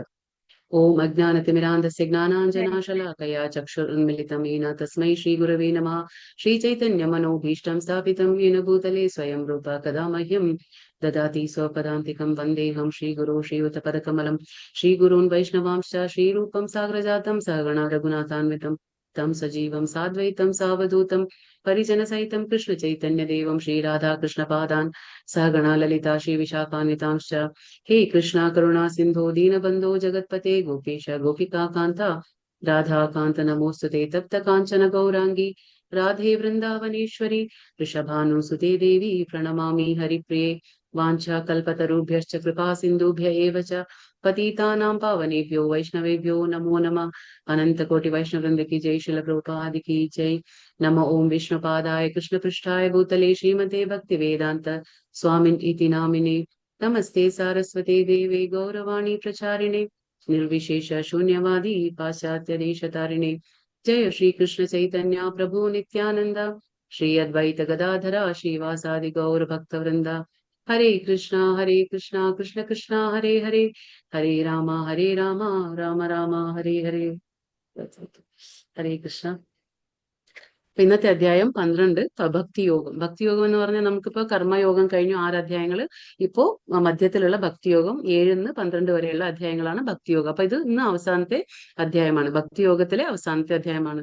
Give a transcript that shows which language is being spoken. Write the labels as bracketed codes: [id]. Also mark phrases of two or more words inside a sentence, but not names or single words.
[sa] ഓം അജ്ഞാനതിമിരാന്തസ്യ ജ്ഞാനാഞ്ജനാശലാകയാ ചക്ഷുരുന്മിലിതം യേന തസ്മൈ ശ്രീഗുരവേ നമഃ. ശ്രീചൈതന്യമനോഭീഷ്ടം സ്ഥാപിതം യേന ഭൂതലേ സ്വയം രൂപ കഥാ മഹ്യം ദദാതി സ്വപദാന്തികം വന്ദേഹം ശ്രീഗുരോ ശ്രീയുതപദകമലം. ശ്രീഗുरून् वैष्णवांश्च श्रीरूपं साग्रजातं सहगणा रघुनाथान्वितं तं सजीवं साद्वैतं सावधूतं परिजनसहितं कृष्णचैतन्यदेवं श्रीराधाकृष्णपादान् सहगणा ललिता श्रीविशाखान्वितांश्च. हे कृष्णा करुणा सिन्धो दीनबन्धो जगत्पते गोपेश गोपिकान्ता राधाकान्त नमोस्तुते तप्त काञ्चन गौराङ्गी राधे वृन्दावनेश्वरी वृषभानुसुते देवी प्रणमामि हरिप्रिये. वाञ्छाकल्पतरुभ्यश्च कृपा सिन्धुभ्य एव च पतितानां पावनेभ्यो वैष्णवेभ्यो नमो नमः. [hi] अनन्तकोटि वैष्णववृन्द की जय, श्रील प्रभुपाद की जय. [sa] नमो ओं विष्णुपादाय कृष्णपृष्ठाय भूतले श्रीमते भक्तिवेदान्त स्वामिन् इति नामिने. नमस्ते सारस्वते देवे गौरवाणी प्रचारिणे निर्विशेष शून्यवादी पाश्चात्य देशतारिणे. जय श्री कृष्ण चैतन्य प्रभु नित्यानंद श्री अद्वैत गदाधरा श्रीवासादि गौर भक्तवृंदा. हरे कृष्णा कृष्ण कृष्णा हरे हरे, हरे राम राम राम हरे हरे. [ml] ഹരേ കൃഷ്ണ. അപ്പൊ ഇന്നത്തെ അധ്യായം 12 ഭക്തിയോഗം. ഭക്തിയോഗം എന്ന് പറഞ്ഞാൽ നമുക്കിപ്പോ കർമ്മയോഗം കഴിഞ്ഞു 6 അധ്യായങ്ങൾ. ഇപ്പോ മധ്യത്തിലുള്ള ഭക്തിയോഗം 7-12 വരെയുള്ള അധ്യായങ്ങളാണ് ഭക്തിയോഗം. അപ്പൊ ഇത് ഇന്ന് അവസാനത്തെ അധ്യായമാണ്, ഭക്തിയോഗത്തിലെ അവസാനത്തെ അധ്യായമാണ്.